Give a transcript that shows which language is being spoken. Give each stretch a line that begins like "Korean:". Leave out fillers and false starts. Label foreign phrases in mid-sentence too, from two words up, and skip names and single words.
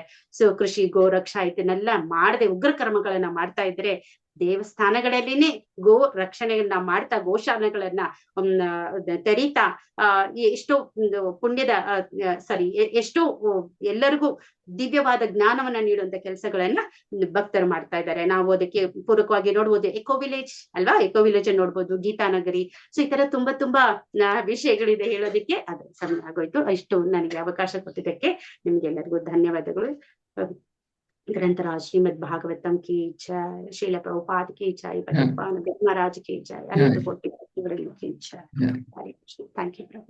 Kannada: ಸೊ ಕೃಷಿ ಗೋರಕ್ಷಾ ಇದನ್ನೆಲ್ಲ ಮಾಡದೆ ಉಗ್ರ ಕರ್ಮಗಳನ್ನ ಮಾಡ್ತಾ ಇದ್ರೆ ದೇವಸ್ಥಾನಗಳಲ್ಲಿನೇ ಗೋ ರಕ್ಷಣೆಯನ್ನ ಮಾಡ್ತಾ ಗೋಶಾಲೆಗಳನ್ನ ತೆರೀತಾ ಎಷ್ಟೋ ಪುಣ್ಯದ ಎಷ್ಟೋ ಎಲ್ಲರಿಗೂ ದಿವ್ಯವಾದ ಜ್ಞಾನವನ್ನ ನೀಡುವಂತ ಕೆಲಸಗಳನ್ನ ಭಕ್ತರು ಮಾಡ್ತಾ ಇದ್ದಾರೆ. ನಾವು ಅದಕ್ಕೆ ಪೂರಕವಾಗಿ ನೋಡ್ಬೋದು
English: eco village
Kannada: ಅಲ್ವಾ,
English: eco village
Kannada: ನೋಡ್ಬೋದು, ಗೀತಾನಗರಿ. ಸೊ ಈ ತರ ತುಂಬಾ ವಿಷಯಗಳಿದೆ ಹೇಳೋದಿಕ್ಕೆ, ಅದು ಸಮಯ ಆಗೋಯ್ತು. ಇಷ್ಟು ನನಗೆ ಅವಕಾಶ ಕೊಟ್ಟಿದ್ದಕ್ಕೆ ನಿಮ್ಗೆಲ್ಲರಿಗೂ ಧನ್ಯವಾದಗಳು.
Hindi: ग्रंथराज श्रीमद् भागवतम की जय, शील प्रभुपाद की जय, भगवान महाराज की जय, अनंत कोटि की जय.
English: thank you प्रभु.